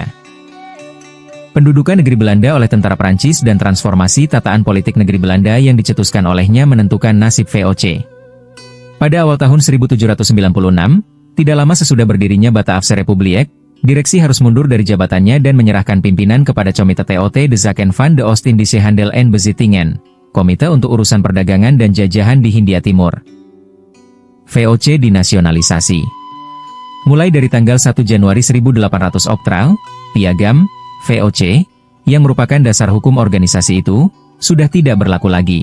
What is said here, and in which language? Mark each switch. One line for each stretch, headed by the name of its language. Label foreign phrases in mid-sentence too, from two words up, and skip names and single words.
Indonesian: Pendudukan negeri Belanda oleh tentara Prancis dan transformasi tataan politik negeri Belanda yang dicetuskan olehnya menentukan nasib VOC. Pada awal tahun 1796, tidak lama sesudah berdirinya Bataafse Republiek, direksi harus mundur dari jabatannya dan menyerahkan pimpinan kepada Comité Tot de Zaken van de Oost-Indische Handel en Bezittingen, Komite untuk Urusan Perdagangan dan Jajahan di Hindia Timur. VOC dinasionalisasi. Mulai dari tanggal 1 Januari 1800 Oktral, Piagam, VOC, yang merupakan dasar hukum organisasi itu, sudah tidak berlaku lagi.